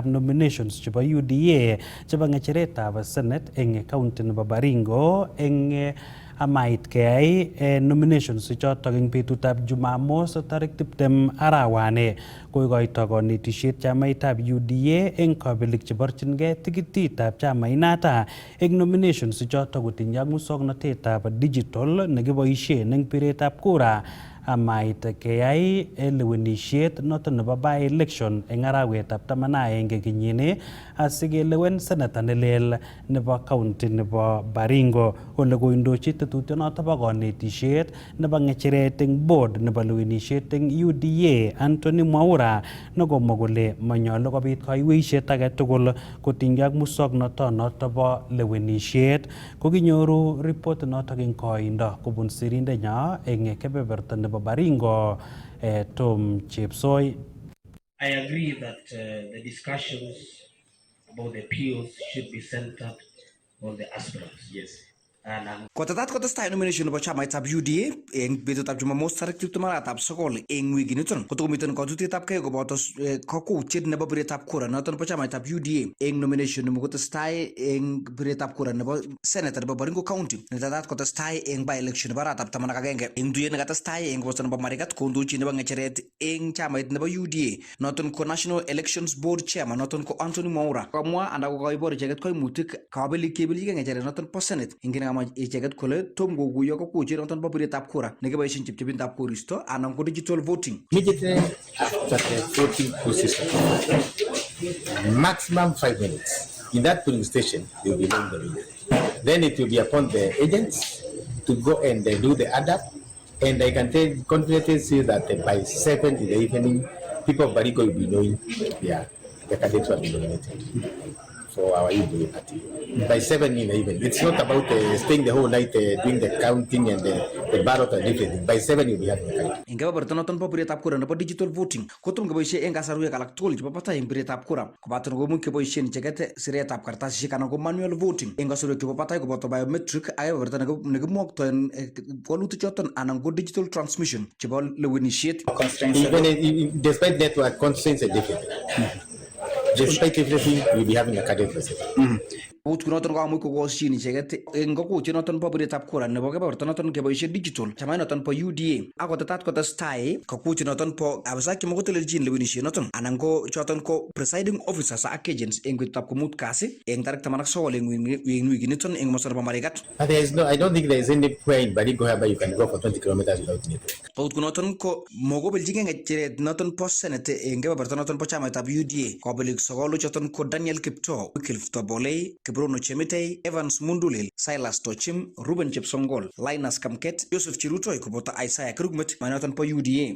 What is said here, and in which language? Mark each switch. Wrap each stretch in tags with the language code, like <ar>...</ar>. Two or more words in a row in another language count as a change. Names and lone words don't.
<kln>nominations chebo UDA chebo ng'echeretab Senate eng county nebo Baringo eng amait keyai nominations chotok eng betutab Jumamos tarik 20 arawani koikoito konetisiet chamaitab UDA eng kabelik cheborchingei tikititab chamainata eng nominations chotok kotinye ak musoknotetab digital nekiboisie eng biretab kura amait keyai lewenisiet noton nebo</kln> <en>by election</en> <kln>eng arawetab 11 kenyini asikelewen senata nelel nebo county nebo Baringo ole koindochi tetutionoto bo konetisiet nebo ng'echeret eng board nebo lewenisiet eng UDA Anthony Mwaura nekomwa kole manyolu kobit kaiweisiet age tugul kotinygei ak musoknotonoto bo lewenisiet kokinyoru report notok eng koindo kobun sirindenyo eng kebeberta nebo Baringo Tom Chepsoi.</kln> <en>I agree that the discussions about the appeals should be centered on the aspirants. Yes.</en> <kln>Kotetat kotestai nomination nebo chamaitab UDA eng betutab Jumamos tarik 29 eng wikiniton kotokomiten kotutetabgei koboto kakwautiet nebo biretab kura noton nebo chamaitab UDA eng nomination nebo kotestai eng biretab kura nebo senator nebo Baringo County netetat kotestai eng</kln> <en>by election</en> <kln>nebo arawetab 11 eng tuyet nekatestai eng komosta nebo Marigat kondochi nebo ng'echeret eng chamait nebo UDA noton ko</kln> <en>National Elections Board Chairman</en> <kln>noton ko Anthony Mwaura komwa anda kokoibor icheket koimutik kabelik kebelikei ng'echeret noton po Senate eng icheket kole tom kokuyo kakwautiet noton bo biretab kura nekiboisien chepchebindab koristo anan ko</kln> <en>digital voting. Immediately after the voting process, maximum 5 minutes. In that polling station, they will be knowing the result. Then it will be upon the agents to go and do the add-up. And I can confidently say that by 7 in the evening, people of Barigo will be knowing the candidates will be nominated for our UDA party. By 7 in the evening. It's not about staying the whole night doing the counting and the ballot and everything. By 7 you'll be having the count.</en> <kln>Eng kebeberta noton bo biretab kura nebo</kln> <en>digital voting</en> <kln>kotom keboisie eng kasarwek alak tugul chebo batai eng biretab kura kobaten komuch keboisien icheket siretab kartasisiek anan ko</kln> <en>manual voting</en> <kln>eng kasarwek chebo batai koboto biometric ak kebeberta nekimwoktoen walutik choton anan ko</kln> <en>digital transmission</en> <kln>chebo lewenisiet.</kln> <en>Even despite network constraints and everything. Despite everything, we'll be having a candidate result.</en> <kln>Ut kunoton komuch kokosyin icheket eng kakwautiet noton bo biretab kura nebo kebeberta noton keboisie digital chamait noton bo UDA ak kotetat kotestai kakwautiet noton bo abisak chemakotelelchin lewenisiet noton anan ko choton ko</kln> <en>presiding officers</en> <kln>ak agents eng betutab komut kasi eng tarik 19 eng wikiniton eng komosta nebo Marigat.</kln> <en>I don't think there is anywhere in Baringo whereby you can go for 20 kilometers without network.</en> <kln>Ut kunoton ko mokobeljingei ng'echeret noton po Senate eng kebeberta noton bo chamaitab UDA kobelik sogolu choton ko Daniel Kiptoo, Wycliffe Tobolei, Bruno Chemitei, Evans Mundulil, Silas Tochim, Ruben Chepsongol, Linus Kamket, Joseph Chirutoi koboto Isaiah Kirugmet manoton po UDA.</kln>